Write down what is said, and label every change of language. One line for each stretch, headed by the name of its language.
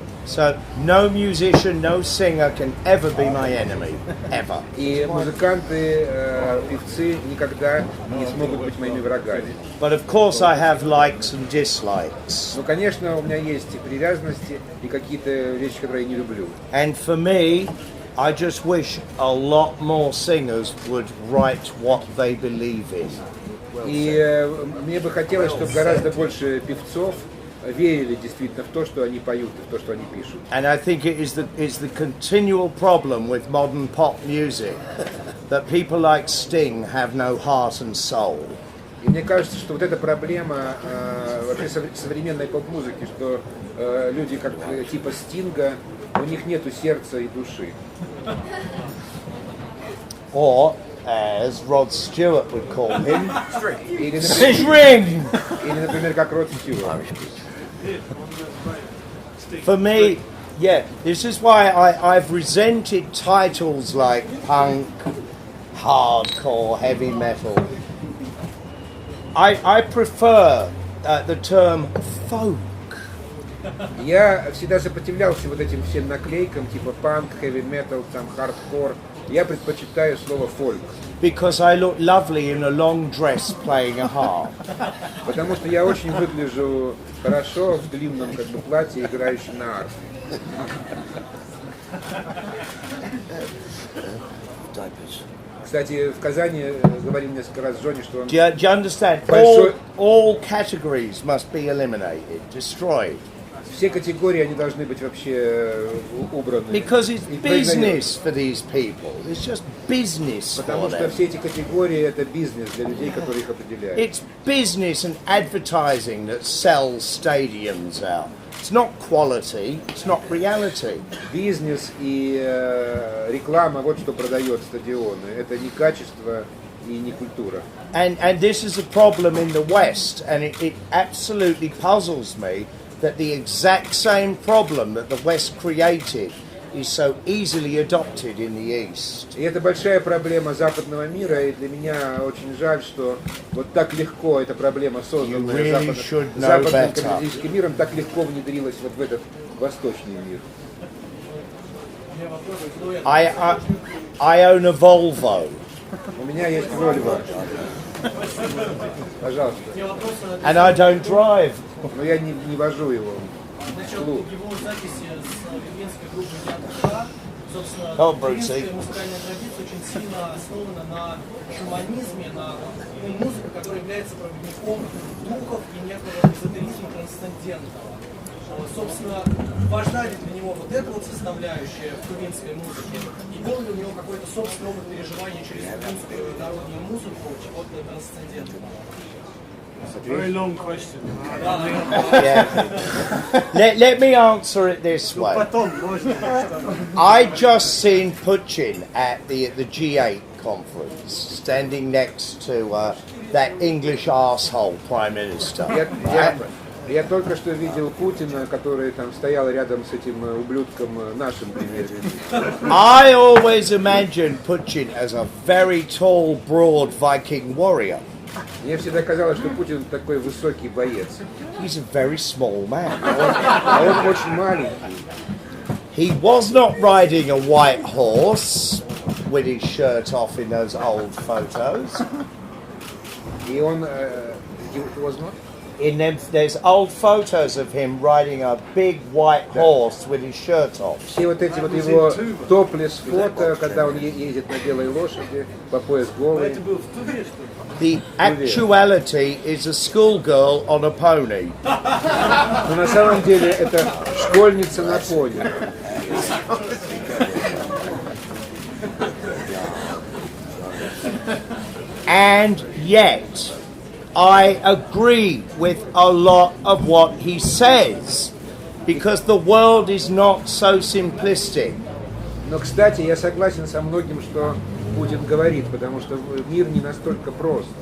English: So no musician, no singer can ever be my enemy, ever.
Russian: И музыканты, певцы никогда не смогут быть моими врагами.
English: But of course I have likes and dislikes.
Russian: Ну, конечно, у меня есть и привязанности, и какие-то вещи, которые я не люблю.
English: And for me, I just wish a lot more singers would write what they believe in.
Russian: И мне бы хотелось, чтобы гораздо больше певцов верили действительно в то, что они поют, и в то, что они пишут.
English: And I think it's the continual problem with modern pop music that people like Sting have no heart and soul.
Russian: И мне кажется, что вот эта проблема вообще современной поп-музыки, что люди как типа Стинга, у них нету сердца и души.
English: Or, as Rod Stewart would call him,
Russian: Или, например, как Род Стюарт.
English: For me, yeah, this is why I've resented titles like punk, hardcore, heavy metal. I prefer the term folk.
Russian: Я всегда сопротивлялся вот этим всем наклейкам, типа панк, heavy metal, там, хардкор. Я предпочитаю слово фольк.
English: Because I look lovely in a long dress playing a harp.
Russian: Потому что я очень выгляжу хорошо в длинном как бы платье, играющем на арфе. Кстати, в Казани говорил несколько раз Джонни, что он...
English: Do you understand?
Russian: Большой...
English: All categories must be eliminated, destroyed.
Russian: Все категории, они должны быть вообще убраны.
English: Because it's business for these people. It's just business for them.
Russian: Потому что все эти категории это бизнес для людей, которые их определяют.
English: It's business and advertising that sells stadiums out. It's not quality, it's not reality.
Russian: Бизнес и реклама, вот что продает стадионы. Это не качество и не культура.
English: And this is a problem in the West, and it absolutely puzzles me that the exact same problem that the West created is so easily adopted in the East.
Russian: И это большая проблема западного мира, и для меня очень жаль, что вот так легко эта проблема, созданная западным капиталистическим миром, так легко внедрилась вот в этот восточный мир.
English: I own a Volvo.
Russian: У меня есть Volvo. Пожалуйста.
English: And I don't drive.
Russian: Но я не вожу его. Насчет его записи с венской группой «Якобы», собственно, венская музыкальная традиция очень сильно основана на шаманизме, на музыке, которая является проводником духов и некого эзотеризма трансцендентного. Собственно, важна ли для него вот эта вот составляющая в кубинской музыке? И был ли у него какой-то собственный опыт переживания через кубинскую народную музыку чего-то трансцендентного?
English: Very long question. Yeah. Let me answer it this way.
Russian: Потом можно.
English: I just seen Putin at the G8 conference, standing next to that English arsehole Prime Minister.
Russian: Я только что видел Путина, который там стоял рядом с этим ублюдком нашим премьер-министром.
English: I always imagined Putin as a very tall, broad Viking warrior.
Russian: Мне всегда казалось, что Путин такой высокий боец.
English: He's a very small man.
Russian: А он очень маленький.
English: He was not riding a white horse with his shirt off in those old photos.
Russian: И он
English: was not? In them, there's old photos of him riding a big white horse with his shirt off.
Russian: Все вот эти вот его топлес фото, когда он ездит на белой лошади, по пояс голый.
English: The actuality is a schoolgirl on a pony.
Russian: Но на самом деле это школьница на пони.
English: And yet, I agree with a lot of what he says, because the world is not so simplistic.
Russian: Но, кстати, я согласен со многим, что Путин говорит, потому что мир не настолько прост.